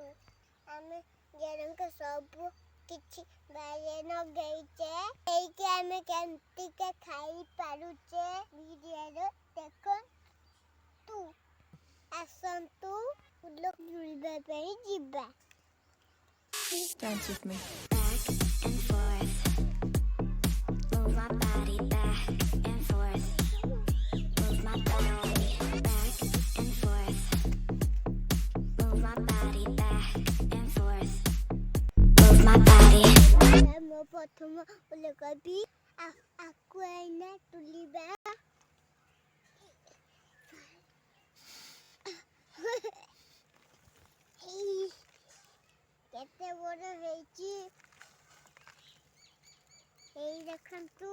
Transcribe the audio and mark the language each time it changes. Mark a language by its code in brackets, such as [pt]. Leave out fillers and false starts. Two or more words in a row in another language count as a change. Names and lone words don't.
[or] ଆମେ ଜଣଙ୍କ ସବୁ କିଛି ବାଇରେ ଲଗେଇଛେ। ଏଇକି ଆମେ କେମିତିକା ଖାଇପାରୁଛେ ଭିଡ଼ିଓରେ ଦେଖନ୍ତୁ। ଆସନ୍ତୁ ଫୁଲ ତୋଳିବା ପାଇଁ ଯିବା। [en] Dance with me. Back and forth. Move my body back and forth. Move my body back and forth. Move my body back and forth. Move my body. [or] ମୁଁ ପ୍ରଥମ ଫୁଲ କୋବି ଆକୁ ଏଇନା ତୋଳିବା। କେତେ ବଡ଼ ହେଇଛି ଏଇ ଦେଖନ୍ତୁ।